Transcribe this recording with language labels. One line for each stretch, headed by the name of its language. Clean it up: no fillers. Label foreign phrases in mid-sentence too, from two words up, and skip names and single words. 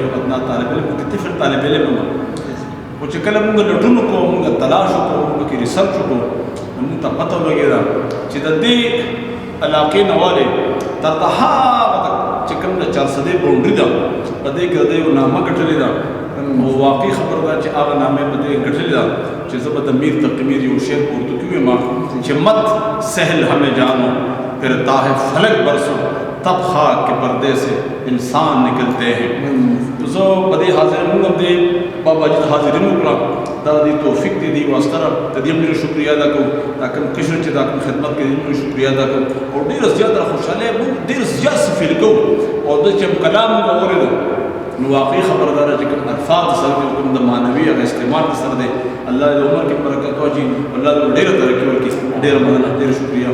Pashto: یو ادنا طالب علم طفل طالب علم یم او چې کله موږ لټون کوو، موږ تلاش وکړو، موږ کې ریسرچ وکړو، موږ ته پته ولګېده چې د دې علاقې نه والې تر د هغه چې کوم د 400 باونډري ده په دې کې د یو نامه ګټلې ده او واقعي خبره ده چې هغه نامه په دې ګټلې ده چې زه به د میر تقی میر یو شعر په اردو کې وایم چې
Urdu: مت سهل ہمیں جانو پھر تاہ فلک برسو تب خاک کے پردے سے انسان نکلتے ہیں.
Pashto: تو زه په دې حاضر موږ هم دې بابا جي ته حاضرین وکړه دا د توفیق دی واسطه ته دې موږ شکریا ادا کوو دا کوم کشر چې دا کوم خدمت کوي موږ شکریا ادا کوو او ډیر زیات خوشاله موږ ډیر زیات فیل کوو او د چې کلام اورید نو واقعي خبردار چې کوم الفاظ سره کوم د معنوي او استعمال سره دی الله دې عمر کې برکت واچي الله دې ډیر ترقی ورکړي ډیر مننه ډیر شکریا